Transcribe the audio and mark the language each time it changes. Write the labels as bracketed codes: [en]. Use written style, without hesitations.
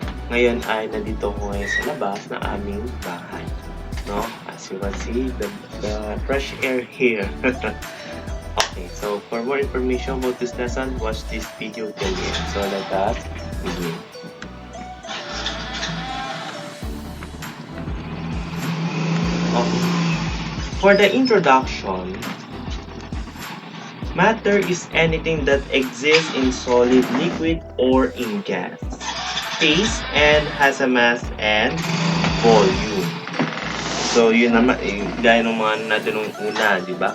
[tl] Ngayon ay nandito ko ngayon sa labas ng aming bahay. No? [en] As you can see, the fresh air here. Okay, so for more information about this lesson, watch this video till the end. So let us begin. Okay. For the introduction, matter is anything that exists in solid, liquid, or in gas, phase, and has a mass and volume. [tl] So, yun naman, gaya ng mga natin nung una, di ba?